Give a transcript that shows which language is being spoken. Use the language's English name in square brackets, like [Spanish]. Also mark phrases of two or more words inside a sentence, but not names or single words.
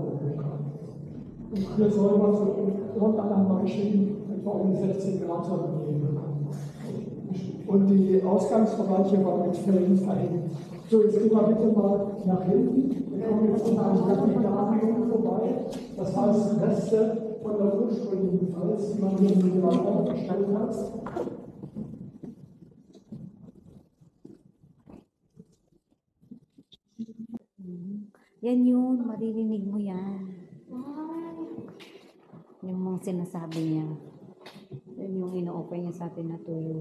[German] Und hier soll man so, irgendwann haben wir geschrieben, etwa um 16 Grad soll man gehen. Und die Ausgangsbereiche waren mit Fällen verhängt. So, jetzt gehen wir bitte mal nach hinten. Wir kommen jetzt an einem Lapidarium vorbei. Das heißt, Reste von der ursprünglichen Fels, die man hier in den Raum aufgestellt hat. [Filipino] Yan yun, maririnig mo yan. Yung mga sinasabi niya. Yan yung ino-offer niya sa atin na tuyo.